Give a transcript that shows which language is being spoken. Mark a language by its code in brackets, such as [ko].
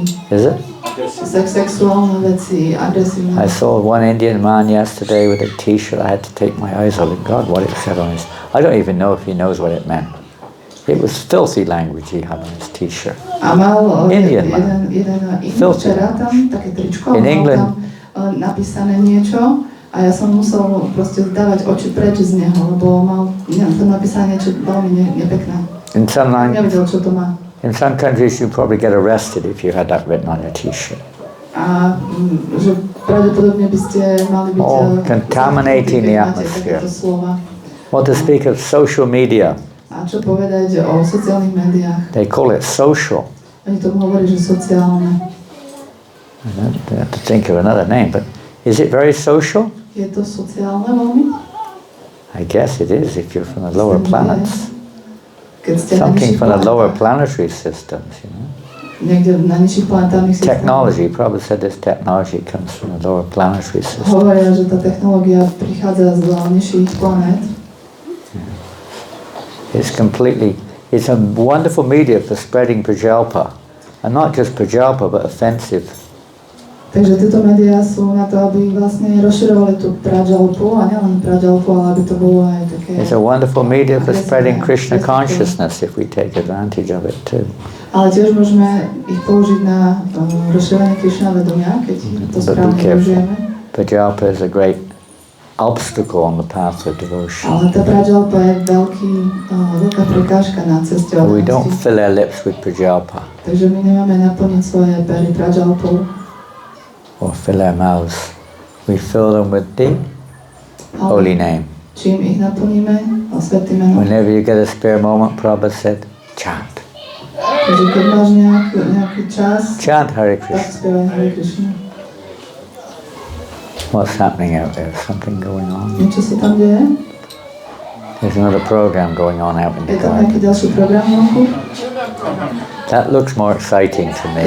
[en] Is it? I saw one Indian man yesterday with a t-shirt. I had to take my eyes off it. God, what it said on his... I don't even know if he knows what it meant. It was filthy language he had on his t-shirt. Indian man. Filthy language. In England. [sk] Napísané niečo a ja som musel proste dávať oči preč z neho, lebo mal to napísané niečo veľmi nepekné. Nevedel, čo to má. [en] In some countries you probably get arrested if you had that written on your t-shirt. [sk] A že pravdepodobne by ste mali byť [en] contaminating the atmosphere. What to speak of social media? [sk] A čo povedať o sociálnych médiách? [en] They call it social. [sk] Oni tomu hovorí, že sociálne. [en] I have to think of another name, but is it very social? [sk] Je to sociálne veľmi? [en] I guess it is if you're from the lower planets. [sk] Keď ste [en] something from the lower planetary systems, you know. [sk] Niekde na nižších planetárnych systémoch. [en] Technology, probably said this technology comes from the lower planetary systems. [sk] Hovoria, že tá technológia prichádza z nižších planét. [en] It's a wonderful media for spreading prajalpa. And not just prajalpa, but offensive. [sk] Takže tieto médiá sú na to, aby vlastne rozširovali tú prajalpu, a nielen prajalpu, ale aby to bolo aj také... [en] It's a wonderful media for spreading Krishna consciousness if we take advantage of it too. [sk] Ale tiež môžeme ich použiť na rozširovanie Krishna vedomia, keď to správne využijeme. [en] Prajalpa is a great obstacle on the path of devotion. [sk] Ale tá prajalpa je veľká prekážka na ceste [en] We don't [sk] oddanosti. [en] fill our lips with prajalpa [sk] Takže my nemáme naplniť svoje pery prajalpou. [en] or fill our mouths. We fill them with the holy name. [sk] Čím ich naplníme? O svätým menom. [en] Whenever you get a spare moment, Prabhupada said, chant. [sk] Takže keď máš nejaký čas, [en] Chant Hare [sk] tak [en] Krishna. [sk] spievaj Hare Krishna. [en] What's happening out there? Something going on? [sk] Niečo sa tam deje? [en] There's another program going on out in the [sk] Je tam nejaký [en] garden. [sk] ďalší program vonku? [en] That looks more exciting to me.